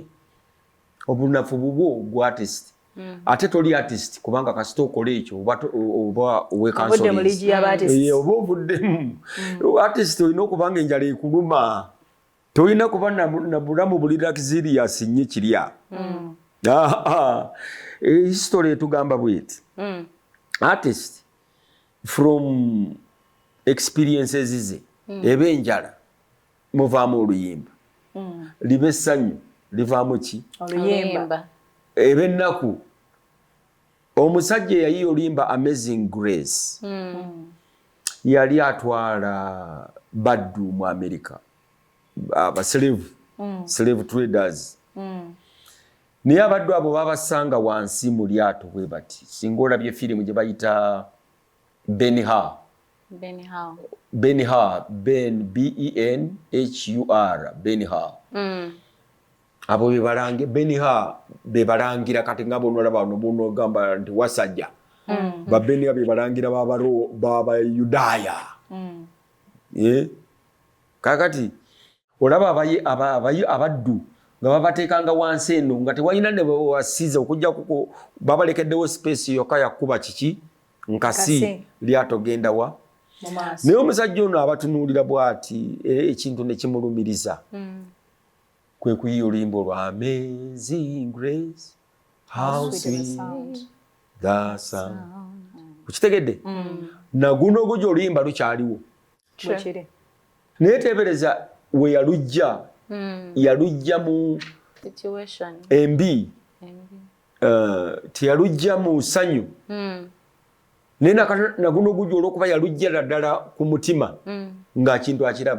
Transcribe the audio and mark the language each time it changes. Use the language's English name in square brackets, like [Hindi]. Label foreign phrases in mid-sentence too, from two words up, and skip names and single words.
[Ganda] Obunafu bubwo gwa artist. Ate toli artist kubanga kasita okola ekyo oba we cancel. Oba obuddemu. Artist olina okubanga enjala ekuluma. Tolina kuba na bulamu buli luxurious nnyo kirya. History etugamba bweti. [English] Artist from experiences [Ganda] ze ebe enjala muvaamu oluyimba. Libe essanyu livaamu ki? Oluyimba. Ebe ennaku omusajja eyayi oluyimba Amazing Grace yali atwala baddu mu America [English] slave traders. [Ganda] Naye abaddu abo babasanga wansi mu lyato bwe bati. Singa olabye firimu gye bayita Ben-Hur. Ben-Hur, Ben-H-U-R, Ben-Hur. Abo Ben-Hur bebalangira kati nga bonolaba bono gamba nti wasajja. Ba Ben-Hur bebalangira baba Yudaya. Kakati olaba abaddu nga babateekanga wansi eno nga tewalina ne wasiza okujja kuko babalekeddewo space yokka yakuba kiki nkasi lyato genda wa. Naye omusajja ono abatunuulira bw'ati ekintu ne kimulumiriza. Kwe kuyiya oluyimba olwa Amazing Grace, [English] how sweet the sound. [Ganda] Kukitegedde? Naguno ogujja oluyimba lukyaliwo. Naye teebereza we yalujja. Yalujja mu situation embi. Teyalujja mu ssanyu. Naye naguno ogujja olw'okuba yalujja ddala ku mutima nga kintu akiraba.